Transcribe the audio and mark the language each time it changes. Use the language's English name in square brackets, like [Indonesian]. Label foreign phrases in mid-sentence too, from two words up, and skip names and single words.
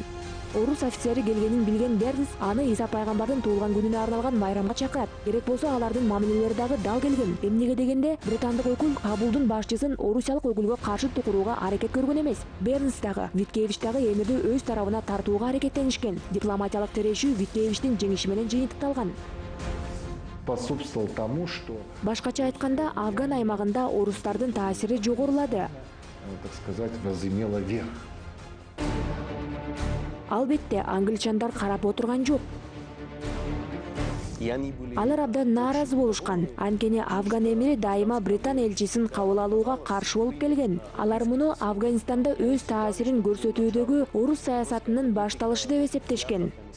[Kyrgyz] Орус офицери келгенин билген Бернс аны Иса пайгамбардын туулган күнүнө арналган майрамга чакырат. Керек болсо алардын мамилелери дагы дал келген. Эмнеге дегенде, британдык өкүл Кабулдун башчысын орусиялык өкүлгө каршы тукурууга аракет көргөн эмес. Бернс дагы, Виткевич дагы эмирди өз тарабына тартууга аракеттенишкен. Дипломатиялык терешүү Виткевичтин жеңиши менен жыйынтыкталган. [Russian] Способствовал тому, что, [Kyrgyz] башкача айтканда, Афган аймагында орустардын таасири жогорулады. [Russian] так сказать, возымело верх. [Kyrgyz] Албетте, англичандар карап отурган жок. Алар абдан нааразы болушкан. Анткени Афган эмири дайыма Британ элчисин кабыл алууга каршы болуп келген. Алар муну Афганистанда өз таасирин көрсөтүүдөгү орус саясатынын башталышы деп эсептешкен.